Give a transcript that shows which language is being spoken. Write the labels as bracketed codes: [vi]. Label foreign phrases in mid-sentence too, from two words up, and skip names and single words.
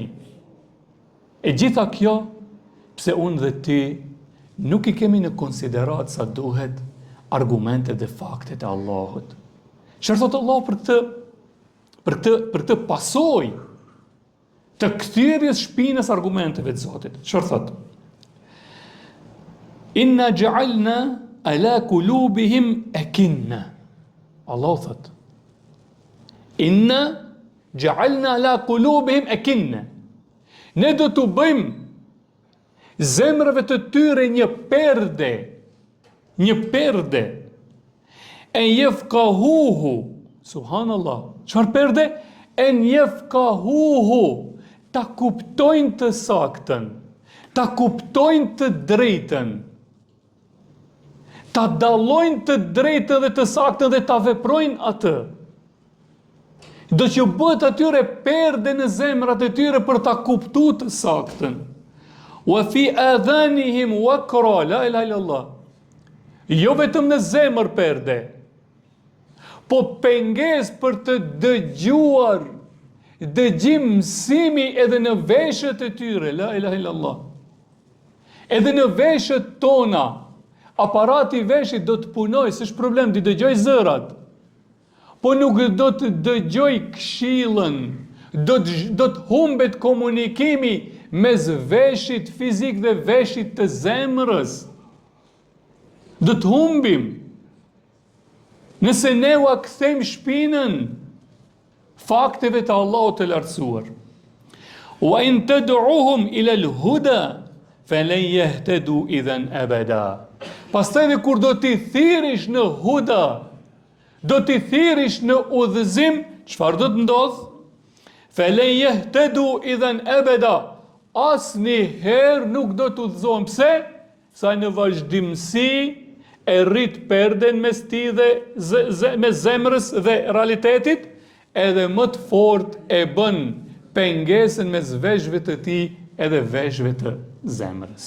[sq] E gjitha kjo, pse unë dhe ti nuk i kemi në konsiderat sa duhet argumentet dhe faktet e Allahut. Çfarë thot Allah për këtë pasojë të kthyrjes shpinës argumenteve të Zotit? Çfarë thot? [ar] إنا جعلنا على قلوبهم أكنة. [sq] Allah thot. [ar] إنا جعلنا على قلوبهم أكنة. [sq] Ne do të bëjmë zemrave të tyre një perde, [ar] أن يفقهوه, [sq] subhanallah, çfarë perde? [ar] أن يفقهوه, [sq] ta kuptojnë të saktën, ta kuptojnë të drejtën, ta dallojnë të drejtën dhe të saktën dhe ta veprojnë atë. Do që bëhet atyre perde në zemrat e tyre për ta kuptuar të saktën. [ar] وفي آذانهم وقرا، لا إله إلا الله. [sq] Jo vetëm në zemër perde, po penges për të dëgjuar, dëgjim mësimi edhe në veshët e tyre, [ar] لا إله إلا الله. [sq] Edhe në veshët tona, aparati veshit do të punoj, s'është problem, di dëgjoj zërat, po nuk do të dëgjoj këshillën, do të humbet komunikimi mes veshit fizik dhe veshit të zemrës. Do të humbim. Nëse ne u kthejmë shpinën fakteve të Allahut të lartësuar. [ar] وإن تدعهم إلى الهدى فلن يهتدوا إذا أبدا. [sq] Pastaj edhe kur do t'i thirrish në huda, do t'i thirrish në udhëzim, çfarë do të ndodh? [ar] فلن يهتدوا إذا أبدا, [sq] asnjëherë nuk do të udhëzohen. Pse? Sa në vazhdimsi e rrit perden mes ti dhe mes zemrës dhe realitetit, edhe më të fortë e bën pengesën mes veshëve të tij edhe veshëve të zemrës.